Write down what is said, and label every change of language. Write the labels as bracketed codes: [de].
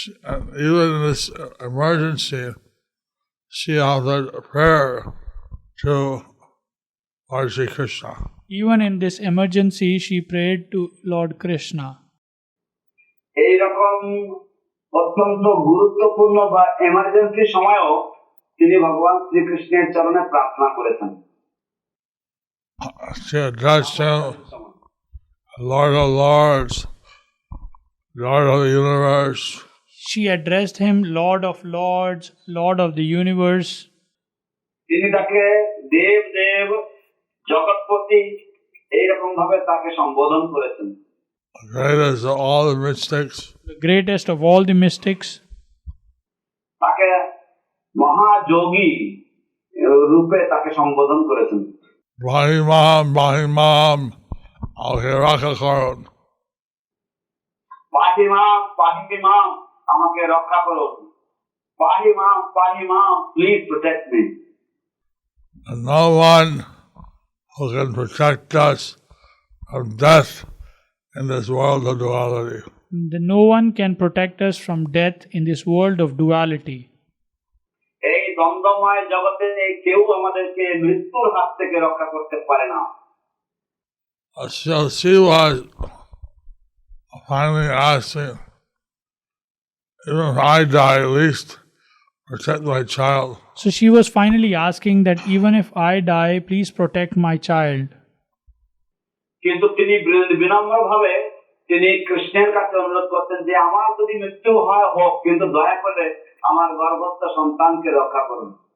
[en] And even in this emergency, she offered a prayer to Lord Sri Krishna. Even in this emergency, she prayed to Lord Krishna. [bn] এইরকম অত্যন্ত গুরুত্বপূর্ণ বা emergency সময়ও তিনি ভগবান শ্রীকৃষ্ণের চরণে প্রার্থনা করেছেন। [en] She addressed him, Lord of Lords, Lord of the universe. She addressed him, Lord of Lords, Lord of the universe. [bn] তিনি তাকে দেব দেব জগৎপতি এইরকম ভাবে তাকে সম্বোধন করেছেন। [en] Greatest of all the mystics. The greatest of all the mystics. [bn] তাকে মহাযোগী রূপে তাকে সম্বোধন করেছেন। Brahimam, Brahimam, Alhiraka Karan. [sa] পাহিমাম পাহিমাম [bn] আমাকে রক্ষা করুন। পাহিমাম পাহিমাম [en] Please protect me. and no one who can protect us from death in this world of duality. No one can protect us from death in this world of duality. [bn] এই দ্বন্দ্বময় জগতে কেউ আমাদেরকে মৃত্যুর হাত থেকে রক্ষা করতে পারে না। [en] So she was finally asking, even if I die, at least protect my child. So she was finally asking that even if I die, please protect my child. [bn] কিন্তু তিনি বিনম্রভাবে তিনি কৃষ্ণের কাছে অনুরোধ করতেন যে আমার যদি মৃত্যু হয় হোক, কিন্তু দয়া করে আমার গর্ভস্থ সন্তানকে রক্ষা করুন।